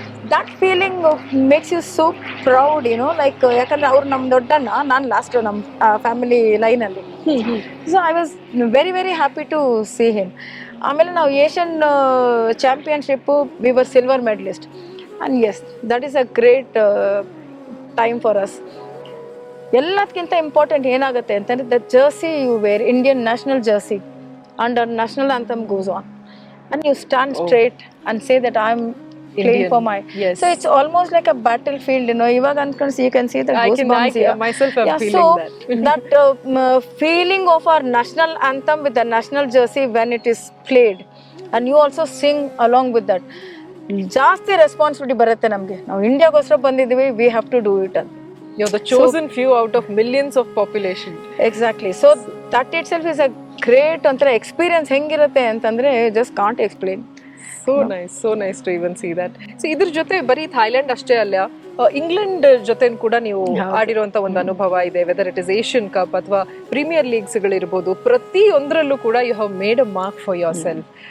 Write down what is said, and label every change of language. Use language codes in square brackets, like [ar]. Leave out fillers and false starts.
[en] that feeling makes you so proud, you know, like [kn] ಯಾಕಂದ್ರೆ ಅವ್ರು ನಮ್ಮ ದೊಡ್ಡಣ್ಣ, ನಾನು ಲಾಸ್ಟ್ ನಮ್ಮ ಫ್ಯಾಮಿಲಿ ಲೈನಲ್ಲಿ. [en] So I was very very happy to see him. [kn] ಆಮೇಲೆ ನಾವು Asian ಚಾಂಪಿಯನ್ಶಿಪ್ಪು [en] We were silver medalist, and yes that is a great time for us. [kn] ಎಲ್ಲದಕ್ಕಿಂತ important ಏನಾಗುತ್ತೆ ಅಂತಂದರೆ, [en] The jersey you wear, Indian national jersey, and our national anthem goes on, and you stand straight and say that I am playing for my. Yes. So it's almost like a battlefield, you know. Ivaga ankonds you can see the goosebumps here. Myself am feeling so that. that feeling of our national anthem with the national jersey when it is played, and you also sing along with that. [kn] ಜಾಸ್ತಿ responsibility ಬರುತ್ತೆ ನಮಗೆ. ನಾವು ಇಂಡಿಯಾಗೋಸ್ಕರ ಬಂದಿದ್ದೀವಿ, [en] we have to do it [kn] ಅಂತ. [en] You're the chosen few out of millions of population. Exactly. So that itself is a great ಒಂಥರ experience. [kn] ಹೆಂಗಿರುತ್ತೆ ಅಂತಂದರೆ [en] Just can't explain. So nice to even see that. [kn] So ಇದ್ರ ಜೊತೆ ಬರೀ Thailand ಅಷ್ಟೇ ಅಲ್ಲ, England ಜೊತೆ ಕೂಡ ನೀವು ಆಡಿರುವಂತ ಒಂದು ಅನುಭವ ಇದೆ. [en] whether it is [kn] Asian cup ಅಥವಾ ಪ್ರೀಮಿಯರ್ ಲೀಗ್ಸ್ ಗಳಿರ್ಬೋದು, ಪ್ರತಿಯೊಂದರಲ್ಲೂ ಕೂಡ [en] You have made a mark for yourself.